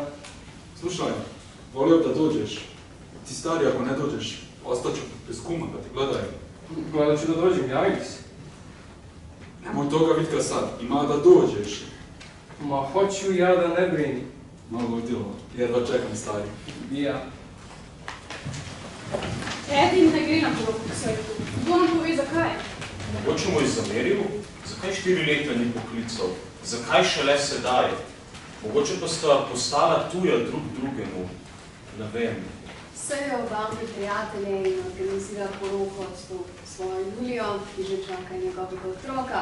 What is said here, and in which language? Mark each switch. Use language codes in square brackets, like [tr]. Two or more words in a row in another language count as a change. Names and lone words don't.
[bs] Slušaj, volio da dođeš. Ti stari, ako ne dođeš, ostaću bez kuma da ti gledaju. Gledat ću da dođem, javim se. Nemoj toga Vitka sad, ima da dođeš. Ma hoću ja da ne brini. Malo ludilo, jedva čekam stari. I ja. [sl] Edin ne gre na povrhu k svetu. Kdo nam pove zakaj? Mogoče mu je zameril, zakaj 4 leta ni poklical, zakaj šele sedaj? Mogoče pa sta postala tuja drug drugemu, ne vem. Sejo obavi prijatelje in organizira poroko s svojo Julijo, ki že čaka njegovega otroka.